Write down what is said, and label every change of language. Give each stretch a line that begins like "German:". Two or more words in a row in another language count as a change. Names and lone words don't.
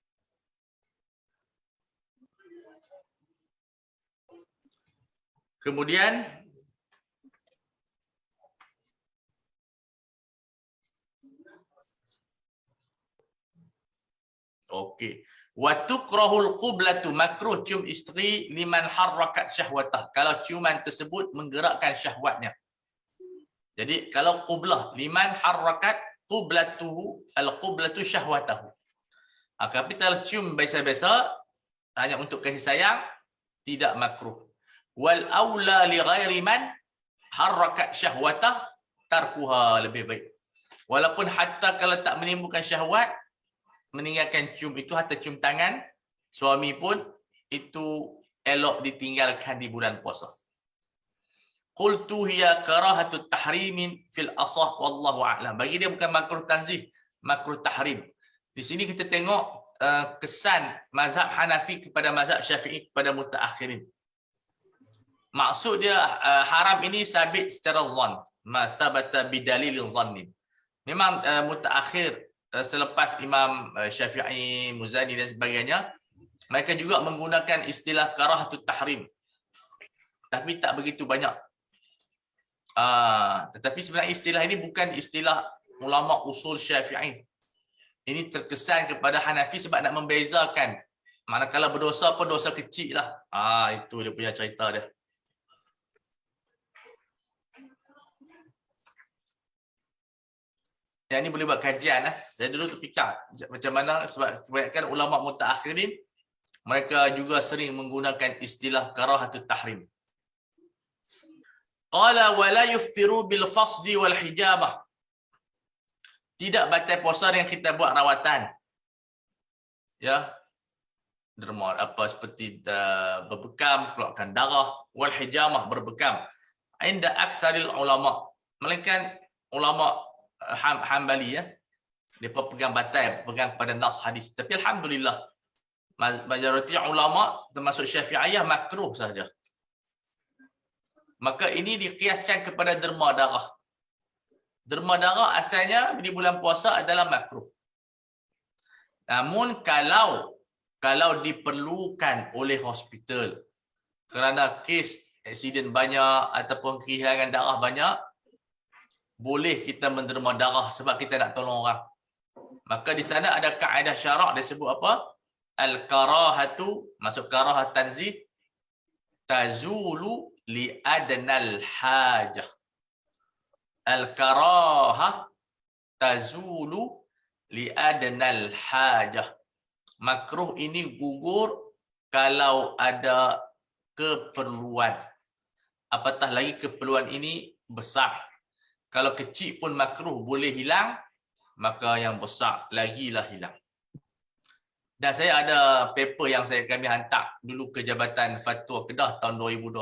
Malay: Kemudian okey.
Arabic: وتكره القبلة,
Malay: makruh cium isteri
Arabic: لمن حركت شهوته.
Malay: Kalau ciuman tersebut menggerakkan syahwatnya. Jadi kalau
Arabic: قبلة لمن حركت قبلته القبلة شهوته.
Malay: Tapi kalau cium biasa-biasa hanya untuk kasih sayang, tidak makruh.
Arabic: والأولى لغير من حركت شهوته تركها,
Malay: lebih baik. Walaupun hatta kalau tak menimbulkan syahwat, meninggalkan cium itu, hatta cium tangan suami pun itu elok ditinggalkan di bulan puasa.
Arabic: قلت هي كراهة التحريم في الأصح والله أعلم.
Malay: Bagi dia bukan
Arabic: مكروه تنزيه, مكروه تحريم.
Malay: Di sini kita tengok kesan mazhab Hanafi kepada mazhab Syafi'i kepada mutaakhirin. Maksud dia haram ini sabit secara zon,
Arabic: ما ثبت بدليل ظني.
Malay: Memang mutaakhir selepas Imam Syafi'i, Muzani dan sebagainya, mereka juga menggunakan istilah
Arabic: كراهة التحريم.
Malay: Tapi tak begitu banyak. Tetapi sebenarnya istilah ini bukan istilah ulama usul Syafi'i. Ini terkesan kepada Hanafi sebab nak membezakan. Manakala berdosa pun dosa kecil lah. Itu dia punya cerita dia. Yang ini boleh buat kajian lah. Saya dulu terfikir macam mana, sebab kebanyakan ulama mutaakhirin mereka juga sering menggunakan istilah
Arabic: كراهة التحريم. قال ولا يفطر بالفصد والحجامة.
Malay: Tidak batal puasa yang kita buat rawatan. Ya. Derma apa seperti berbekam, keluarkan darah,
Arabic: والحجامة, berbekam. عند أكثر العلماء.
Malay: Melainkan ulama Hambali ya. Depa pegang batal, pegang pada nas hadis. Tapi alhamdulillah majoriti ulama termasuk Syafi'iyah makruh saja. Maka ini dikiaskan kepada derma darah. Derma darah asalnya di bulan puasa adalah makruh. Namun kalau diperlukan oleh hospital kerana kes aksiden banyak ataupun kehilangan darah banyak, boleh kita menderma darah sebab kita nak tolong orang. Maka di sana ada kaedah syarak dia sebut apa?
Arabic: الكراهة, masuk كراهة تنزيه تزول لأدنى حاجة. الكراهة تزول لأدنى حاجة.
Malay: Makruh ini gugur kalau ada keperluan. Apatah lagi keperluan ini besar. Kalau kecil pun makruh boleh hilang, maka yang besar lagilah hilang. Dan saya ada paper yang kami hantar dulu ke Jabatan Fatwa Kedah tahun 2012.